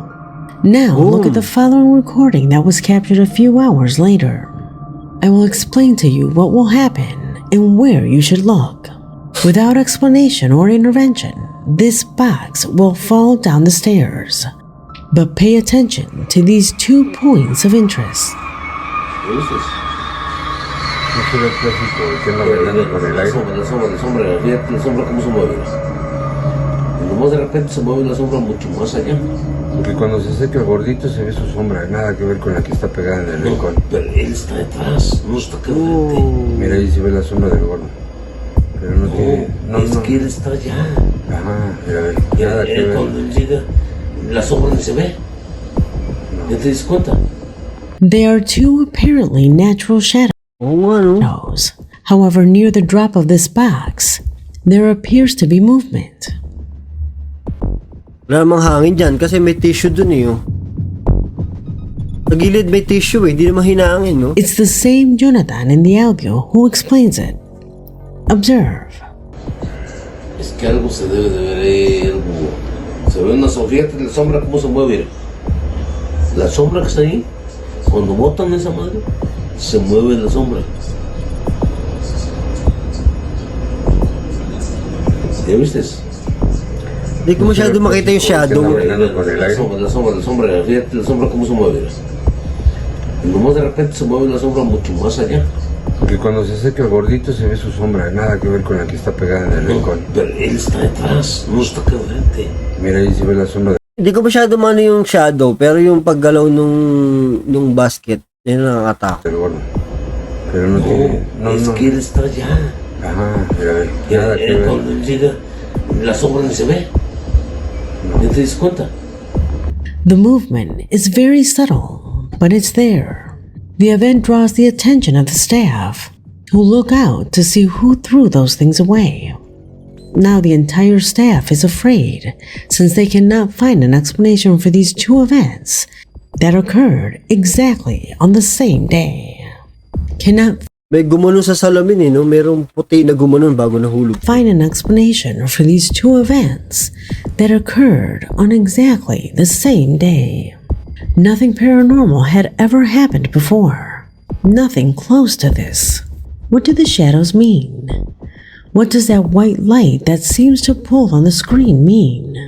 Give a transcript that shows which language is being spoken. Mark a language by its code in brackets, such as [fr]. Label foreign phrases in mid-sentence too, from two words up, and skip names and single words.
[en] Now look at the following recording that was captured a few hours later. I will explain to you what will happen and where you should look. Without explanation or intervention, this box will fall down the stairs. But pay attention to these 2 points of interest. [es] No se ve plástico, que anda bailando con el aire. La sombra, fíjate la sombra cómo se mueve. Y nomás de repente se mueve la sombra mucho más allá. Porque cuando se seca el gordito se ve su sombra, nada que ver con la que está pegada en el rincón. Pero él está detrás, no está acá enfrente. Mira, ahí se ve la sombra del gordo. Pero no tiene... Es que él está allá. Ajá, mira, a ver, Y nada que él ver. cuando él llega, la sombra ni se ve. ¿Ya te das cuenta? [en] They are 2 apparently natural shadows. However, near the drop of this box, there appears to be movement. [tl] Wala namang hangin dyan kasi may tissue dun eh. Oh. Sa gilid may tissue eh, di naman hinangin, no? [en] It's the same Jonathan in the audio who explains it. Observe. [es] Es que algo se debe de ver, algo. Se ve una fíjate la sombra cómo se mueve. La sombra que está ahí, cuando botan esa madre, se mueve la sombra. ¿Ya viste? [tl] Hindi ko masyado makita yung shadow. [es] La sombra, fíjate la sombra cómo se mueve. Nomás de repente se mueve la sombra mucho más allá. Porque cuando se acerca el gordito se ve su sombra, nada que ver con la que está pegada en el rincón. Pero él está detrás, no está acá enfrente. Mira, ahí se ve la sombra. [tl] Hindi ko masyado mano yung shadow, pero yung paggalaw nung basket, yun ang nakakatakot. [es] Del gordo. Pero no tiene... No, es que él está allá. Ajá, mira, nada que Él ver. cuando él llega, la sombra ni se ve. ¿No te das cuenta? [en] The movement is very subtle, but it's there. The event draws the attention of the staff, who look out to see who threw those things away. Now the entire staff is afraid, since they cannot find an explanation for these two events that occurred exactly on the same day. Cannot [tl] May gumanon sa salamin eh, no? Merong puti na gumanon bago nahulog. [en] find an explanation for these two events that occurred on exactly the same day. Nothing paranormal had ever happened before. Nothing close to this. What do the shadows mean? What does that white light that seems to pull on the screen mean?